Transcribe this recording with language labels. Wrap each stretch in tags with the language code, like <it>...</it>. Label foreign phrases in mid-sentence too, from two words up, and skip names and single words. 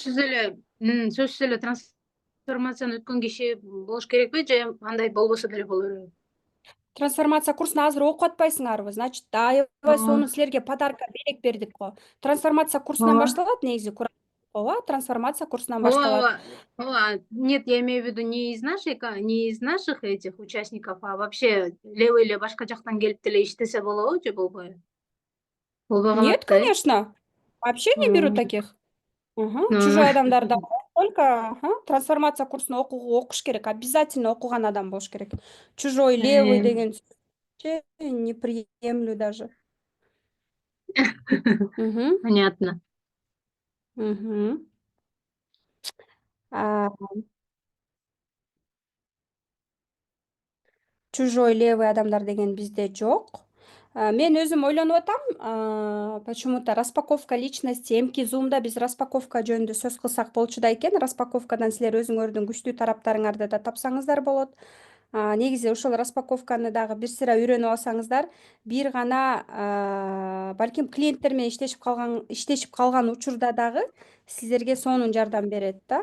<ky>Сөзсүз эле трансформацияны өткөн киши болуш керекпи же андай болбосо деле боло береби? Трансформация курсуна азыр окуп атпайсыңарбы? Значит, аябай сонун силерге подарка белек бердик го. Трансформация курсунан башталат негизи, ооба, трансформация курсунан башталат. Ооба.</ky> <ru>Нет, я имею в виду не из наших этих участников, а вообще левый</ru> <ky>эле башка жактан келип деле иштесе болобу же болбойбу? Болбой</ky> <ru>Нет,</ru> <ky>калат да, э?</ky> <ru>конечно. Вообще не берут таких.</ru> <ky>Чужой адамдар да только трансформация курсуна окуш керек. Обязательно окуган адам болуш керек.</ky> <ru>Чужой, левый деген вообще не приемлю даже. Понятно. Чужой, левый</ru> <ky>адамдар деген бизде жок. Мен өзүм ойлонуп атам,</ky> <ru>почему-то распаковка личности,</ru> <ky>эмки зумда биз распаковка жөнүндө сөз кылсак болчу да экен. Распаковкадан силер өзүңөрдүн күчтүү тараптарыңарды да тапсаңыздар болот. Негизи ошол распаковканы дагы бир сыйра үйрөнүп алсаңыздар, бир гана балким клиенттер менен иштешип калган учурда дагы силерге сонун жардам берет да.</ky>